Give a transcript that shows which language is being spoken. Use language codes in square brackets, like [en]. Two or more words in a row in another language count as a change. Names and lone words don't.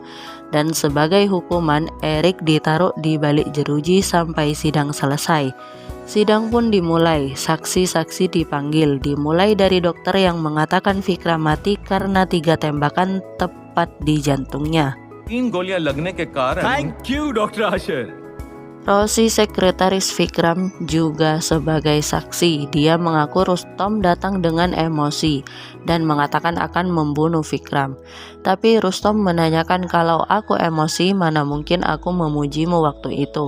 [id] Dan sebagai hukuman, Erik ditaruh di balik jeruji sampai sidang selesai. Sidang pun dimulai, saksi-saksi dipanggil, dimulai dari dokter yang mengatakan Vikram mati karena 3 tembakan tepat di jantungnya. [hi] 3 गोलियां लगने के कारण [en] Thank you, Dr. Asher. [id] Rosi, sekretaris Vikram, juga sebagai saksi. Dia mengaku Rustom datang dengan emosi dan mengatakan akan membunuh Vikram. Tapi Rustom menanyakan, kalau aku emosi, mana mungkin aku memujimu waktu itu.